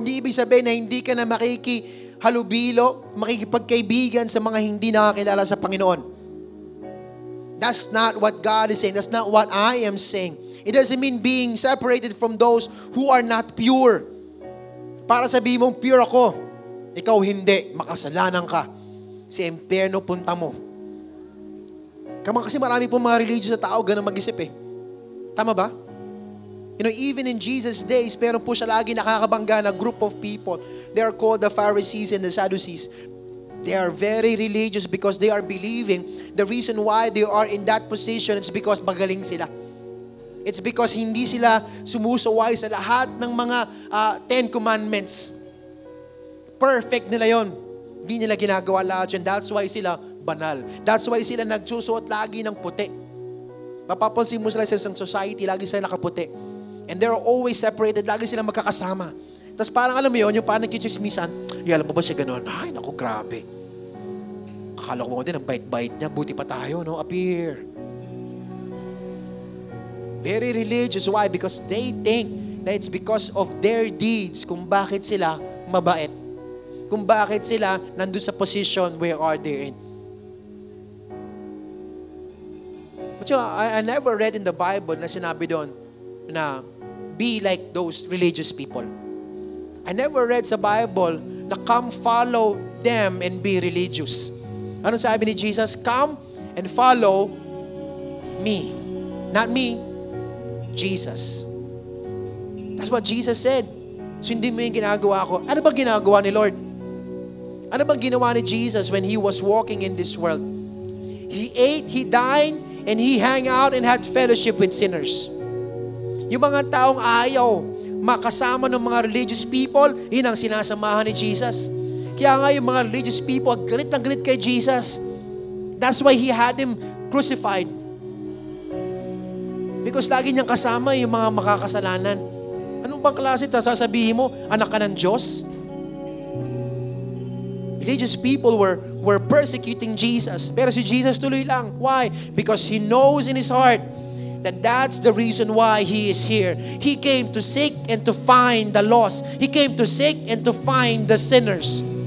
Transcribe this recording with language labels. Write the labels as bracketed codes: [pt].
[tl] Hindi ibig sabihin na hindi ka na makikihalubilo, makikipagkaibigan sa mga hindi nakakilala sa Panginoon. [en] That's not what God is saying. That's not what I am saying. It doesn't mean being separated from those who are not pure. [tl] Para sabihin mong pure ako, ikaw hindi, makasalanan ka. Sa impyerno punta mo. Kasi marami pong mga religious na tao ganun mag-isip eh. Tama ba? [en] You know, even in Jesus' days, meron po siya lagi nakakabangga na group of people. They are called the Pharisees and the Sadducees. They are very religious because they are believing the reason why they are in that position is because magaling sila. [tl] It's because hindi sila sumusuway sa lahat ng mga 10 commandments. Perfect nila yon. Hindi nila ginagawa lahat yun. That's why sila banal. That's why sila nagsusuot lagi ng puti. Mapapansin mo sila sa isang society, lagi sila nakaputi. And they're always separated, lagi sila magkakasama. Tapos parang alam mo yun, yung parang nagkichismisan, alam mo ba siya ganun? Ay, naku, grabe. Akala ko din, ang bait-bait niya, buti pa tayo, no? [en] Appear. Very religious. Why? Because they think that it's because of their deeds kung bakit sila mabait. [tl] Kung bakit sila nandun sa position where are they in. [en] But you know, I never read in the Bible na sinabi doon na be like those religious people. I never read sa Bible na come follow them and be religious. Ano sabi ni Jesus? Come and follow me. Not me, Jesus. That's what Jesus said. [tl] Sundin mo yung ginagawa ko. Ano bang ginagawa ni Lord? [en] Ano bang ginawa ni Jesus when He was walking in this world? He ate, He dined, and He hung out and had fellowship with sinners. [tl] Yung mga taong ayaw makasama ng mga religious people, yun ang sinasamahan ni Jesus. Kaya nga yung mga religious people, galit na galit kay Jesus. [en] That's why He had Him crucified. [tl] Because lagi niyang kasama yung mga makakasalanan. Anong bang klase ito? Sasabihin mo, anak ka ng Diyos? [en] Religious people were persecuting Jesus. Pero si Jesus tuloy lang. Why? Because He knows in His heart that that's the reason why He is here. He came to seek and to find the lost. He came to seek and to find the sinners.